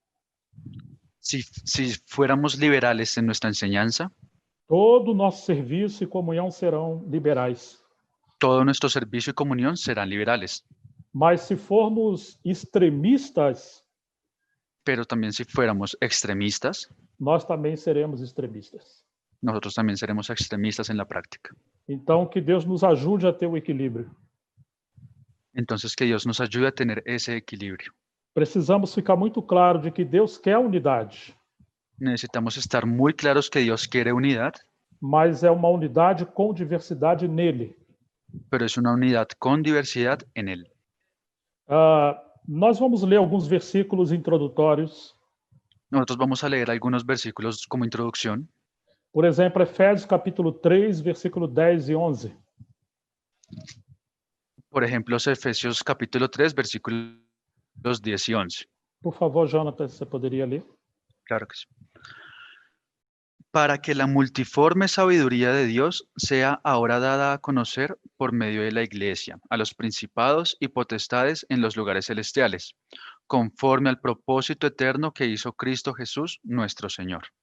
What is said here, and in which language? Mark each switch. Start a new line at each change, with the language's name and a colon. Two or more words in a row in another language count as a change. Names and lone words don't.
Spanish: Si fuéramos liberales en nuestra enseñanza,
Portuguese: todo o nosso serviço e comunhão serão liberais.
Spanish: todo nuestro servicio y comunión serán liberales.
Portuguese: Mas se formos extremistas,
Spanish: Pero también si fuéramos extremistas,
Portuguese: nós também seremos extremistas.
Spanish: nosotros también seremos extremistas en la práctica.
Portuguese: Então, que Deus nos ajude a ter o equilíbrio.
Spanish: Entonces, que Dios nos ayude a tener ese equilibrio.
Portuguese: Precisamos ficar muito claro de que Deus quer unidade,
Spanish: Necesitamos estar muy claros que Dios quiere unidad,
Portuguese: mas é uma unidade com diversidade nele.
Spanish: pero es una unidad con diversidad en Él.
Portuguese: Nós vamos ler alguns versículos introdutórios.
Spanish: Nosotros vamos a leer algunos versículos como introducción.
Portuguese: Por exemplo, Efésios capítulo 3, versículo 10 e 11.
Spanish: Por ejemplo, Efesios capítulo 3, versículos 10 y 11.
Portuguese: Por favor, Jonathan, você poderia ler?
Spanish: Claro que sí. Para que la multiforme sabiduría de Dios sea ahora dada a conocer por medio de la Iglesia, a los principados y potestades en los lugares celestiales, conforme al propósito eterno que hizo Cristo Jesús, nuestro Señor.